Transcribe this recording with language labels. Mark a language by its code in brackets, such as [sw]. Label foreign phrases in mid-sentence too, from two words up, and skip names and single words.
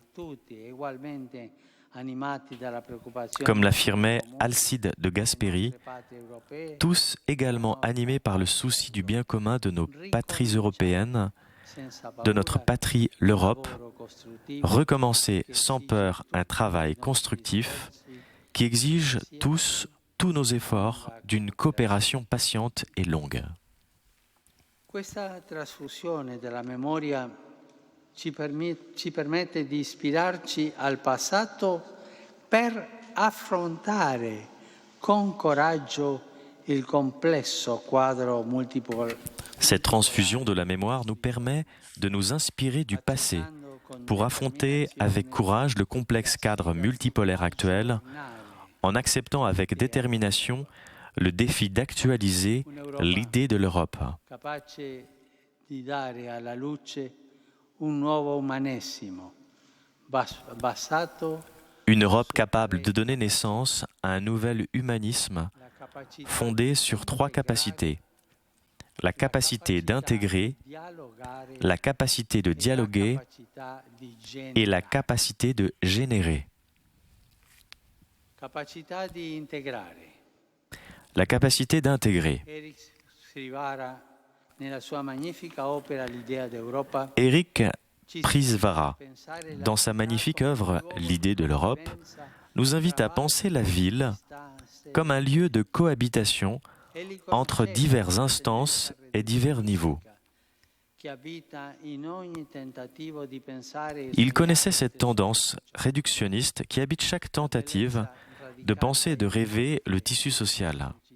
[fr] Comme l'affirmait Alcide de Gasperi, tous également animés par le souci du bien commun de nos patries européennes, de notre patrie l'Europe, recommencer sans peur un travail constructif qui exige tous nos efforts d'une coopération patiente et longue. [it] Questa trasfusione della memoria ci permette di ispirarci al passato per affrontare con coraggio il complesso quadro multipolare. [fr] Cette transfusion de la mémoire nous permet de nous inspirer du passé pour affronter avec courage le complexe cadre multipolaire actuel, en acceptant avec détermination le défi d'actualiser l'idée de l'Europe. [it] Capace di dare alla luce un nuovo umanesimo basato. [fr] Une Europe capable de donner naissance à un nouvel humanisme fondé sur 3 capacités. La capacité d'intégrer, la capacité de dialoguer et la capacité de générer. [it] Capacità di integrare. [fr] La capacité d'intégrer. [it] Eric Srivara, nella sua magnifica opera L'idea d'Europa, [fr] Éric Prisvara, dans sa magnifique œuvre L'idée de l'Europe, nous invite à penser la ville comme un lieu de cohabitation entre diverses instances et divers niveaux. Il connaissait cette tendance réductionniste qui habite chaque tentative de penser et de rêver le tissu social.